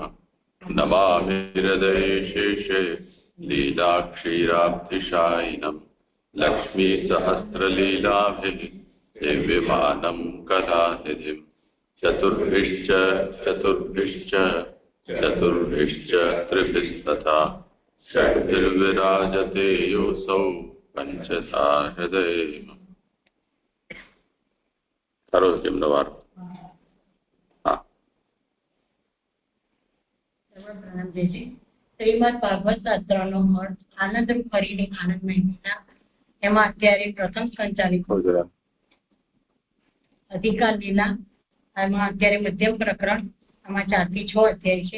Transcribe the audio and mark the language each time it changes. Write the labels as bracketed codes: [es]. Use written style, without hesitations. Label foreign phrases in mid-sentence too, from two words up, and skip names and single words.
[sa] नमामि हृदये शेषे लीलाक्षीराब्धिशायिनम् लक्ष्मीसहस्रलीलाभिः दिव्यमानं कलानिधिम् चतुर्भिश्च त्रिभिस्तथा षड्भिर्विराजते योऽसौ पंचधा हृदये। [gu] खरो જેમનો વાર શ્રીમદ ભાગવત શાસ્ત્રનો અર્થ આનંદરૂપ હરિની આનંદમય લીલા. એમાં અત્યારે પ્રથમ સંચાલિત અધિકાર લીલા, એમાં અત્યારે મધ્યમ પ્રકરણ, આમાં 4 થી 6 અધ્યાય છે.